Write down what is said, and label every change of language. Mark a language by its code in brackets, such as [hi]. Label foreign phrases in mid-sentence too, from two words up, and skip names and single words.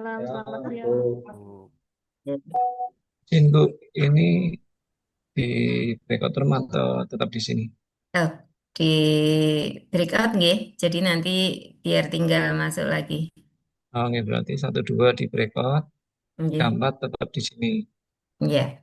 [id] Selamat siang. Bu, ini di [en] record room [id] atau tetap di sini? Oh, di breakout nggih. Jadi nanti biar tinggal masuk lagi. Oke, berarti satu dua di breakout, tiga Nggih. empat tetap di sini. Ya.